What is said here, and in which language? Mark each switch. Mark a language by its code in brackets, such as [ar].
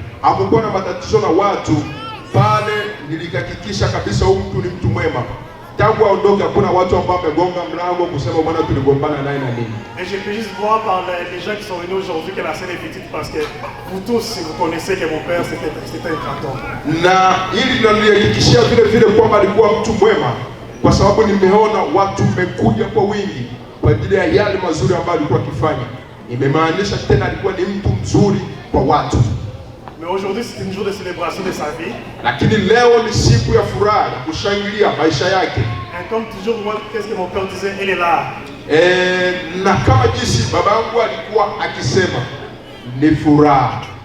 [sw] Hakukuwa na matatizo na watu pale. Nilikahakikisha kabisa huyu mtu ni mtu mwema. Tangu aondoke hakuna watu ambao wamegonga mlango kusema bwana tuligombana naye na nini. [fr] Et je peux juste voir par les gens qui sont venus aujourd'hui que la scène est petite parce que vous tous, si vous connaissez que mon père c'était un grand homme. [sw] Na ili nalihakikishia vile vile kwamba alikuwa mtu mwema, kwa sababu nimeona watu mmekuja kwa wingi kwa ajili ya yale mazuri ambayo alikuwa akifanya. Imemaanisha tena alikuwa ni mtu mzuri kwa watu. [fr] Mais aujourd'hui c'est une jour de célébration de sa vie. [sw] Lakini leo ni siku ya furaha ya kushangilia maisha yake. [fr] Et comme toujours moi, qu'est-ce que mon père disait, elle est là. [sw] Na kama jinsi babangu alikuwa akisema ni furaha.